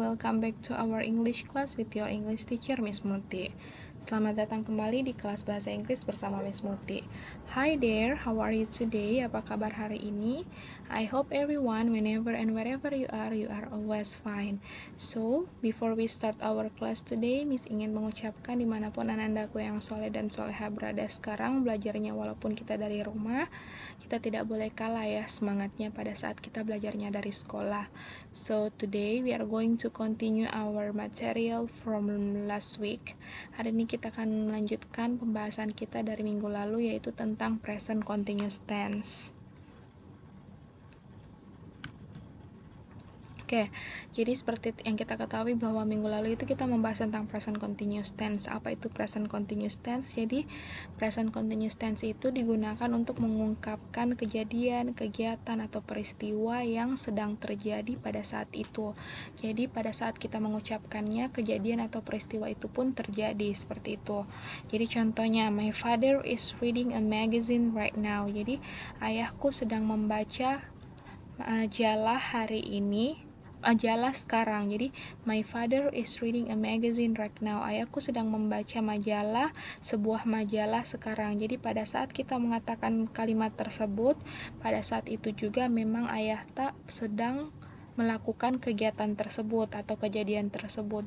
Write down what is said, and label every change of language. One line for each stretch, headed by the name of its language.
English: Welcome back to our English class with your English teacher Miss Muti.
Indonesian: Selamat datang kembali di kelas bahasa Inggris bersama Miss Muti.
English: Hi there, how are you today?
Indonesian: Apa kabar hari ini?
English: I hope everyone, whenever and wherever you are always fine. So, before we start our class today,
Indonesian: Miss ingin mengucapkan dimanapun anandaku yang soleh dan soleha berada sekarang belajarnya walaupun kita dari rumah, kita tidak boleh kalah ya semangatnya pada saat kita belajarnya dari sekolah.
English: So, today we are going to continue our material from last week.
Indonesian: Hari ini kita akan melanjutkan pembahasan kita dari minggu lalu, yaitu tentang present continuous tense. Oke, jadi seperti yang kita ketahui bahwa minggu lalu itu kita membahas tentang present continuous tense. Apa itu present continuous tense? Jadi, present continuous tense itu digunakan untuk mengungkapkan kejadian, kegiatan, atau peristiwa yang sedang terjadi pada saat itu. Jadi, pada saat kita mengucapkannya, kejadian atau peristiwa itu pun terjadi, seperti itu. Jadi, contohnya,
English: my father is reading a magazine right now.
Indonesian: Jadi, ayahku sedang membaca majalah hari ini. Majalah sekarang. Jadi,
English: my father is reading a magazine right now.
Indonesian: Ayahku sedang membaca majalah, sebuah majalah sekarang. Jadi, pada saat kita mengatakan kalimat tersebut, pada saat itu juga memang ayah tak sedang melakukan kegiatan tersebut atau kejadian tersebut.